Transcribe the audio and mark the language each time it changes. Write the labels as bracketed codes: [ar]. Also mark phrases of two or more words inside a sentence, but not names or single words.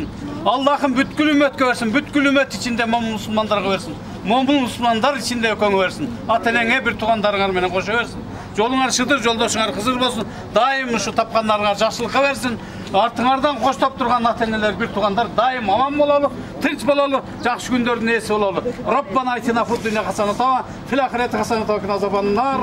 [ky] Аллахым бүткүл үмөткө берсин, бүткүл үмөт ичинде момун мусулмандарга берсин. Момун мусулмандар ичинде өкөңө берсин. Ата энеңе бир туугандарыңар менен кошо берсин. Жолуңар шыдыр, жолдошуңар кызыр болсун. Дайым ушу тапкандарыңар жакшылыкка берсин. артыңардан коштоп турган ата-энелер, бир туугандар дайым аман бололу, тынч бололу, жакшы күндөрдүн ээси бололу. [ar] ربنا آتنا في الدنيا حسنة وفي الآخرة حسنة وقنا عذاب النار.